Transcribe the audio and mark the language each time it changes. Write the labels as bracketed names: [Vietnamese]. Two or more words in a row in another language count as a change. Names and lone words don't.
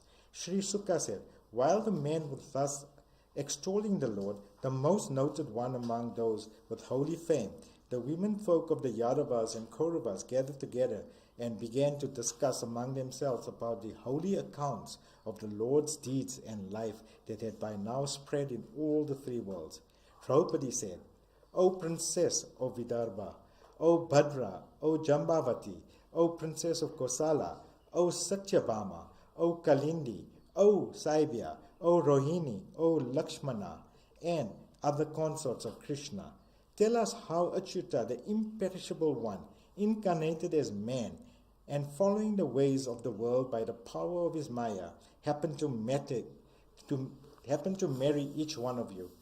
[English] Sri Sukha said, while the men were thus extolling the Lord, the most noted one among those with holy fame, the women folk of the Yadavas and Kauravas gathered together and began to discuss among themselves about the holy accounts of the Lord's deeds and life that had by now spread in all the three worlds. Draupadi said, O princess of Vidarbha, O Bhadra, O Jambavati, O princess of Kosala, O Satyabhama, O Kalindi, O Saibya, O Rohini, O Lakshmana, and other consorts of Krishna, tell us how Achyuta, the imperishable one, incarnated as man, and following the ways of the world by the power of his Maya, happened to marry each one of you.